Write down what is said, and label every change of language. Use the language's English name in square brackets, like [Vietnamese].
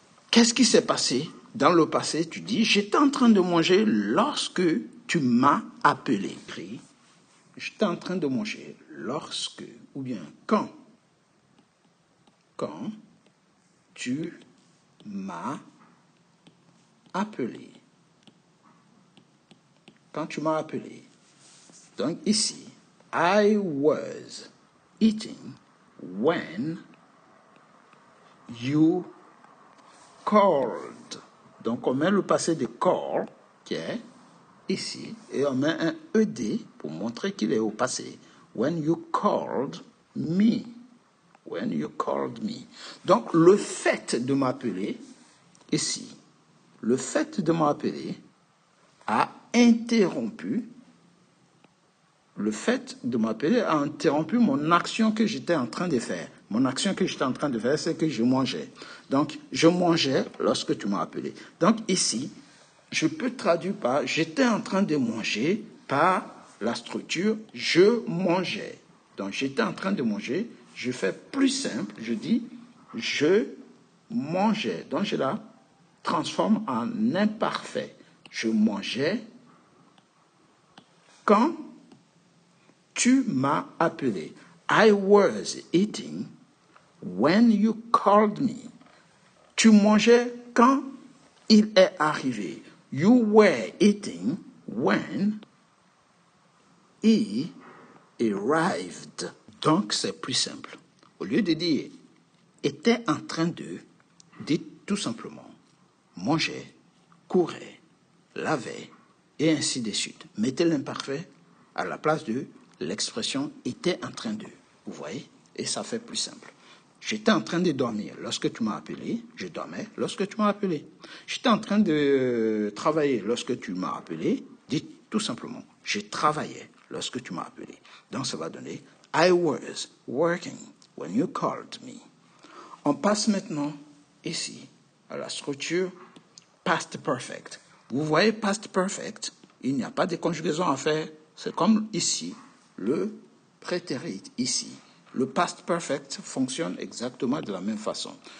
[French] Qu'est-ce qui s'est passé? Dans le passé, tu dis, j'étais en train de manger lorsque tu m'as appelé. J'étais en train de manger lorsque, ou bien quand tu m'as appelé. Quand tu m'as appelé. Donc ici, [English] I was eating when you called. [French] Donc on met le passé de call, qui est ici, et on met un ED pour montrer qu'il est au passé. [English] When you called me. When you called me. [French] Donc le fait de m'appeler, ici, le fait de m'appeler a interrompu mon action que j'étais en train de faire. Mon action que j'étais en train de faire, c'est que je mangeais. Donc, je mangeais lorsque tu m'as appelé. Donc, ici, je peux traduire par j'étais en train de manger par la structure je mangeais. Donc, j'étais en train de manger. Je fais plus simple. Je dis je mangeais. Donc, je la transforme en imparfait. Je mangeais quand tu m'as appelé. [English] I was eating when you called me. [French] Tu mangeais quand il est arrivé. [English] You were eating when he arrived. [French] Donc, c'est plus simple. Au lieu de dire était en train de, dites tout simplement mangeait, courait, lavait, et ainsi de suite. Mettez l'imparfait à la place de l'expression était en train de. Vous voyez? Et ça fait plus simple. J'étais en train de dormir lorsque tu m'as appelé. Je dormais lorsque tu m'as appelé. J'étais en train de travailler lorsque tu m'as appelé. Dites tout simplement, je travaillais lorsque tu m'as appelé. Donc ça va donner [English] I was working when you called me. [French] On passe maintenant ici à la structure past perfect. Vous voyez past perfect, il n'y a pas de conjugaison à faire. C'est comme ici, le prétérit ici. Le past perfect fonctionne exactement de la même façon.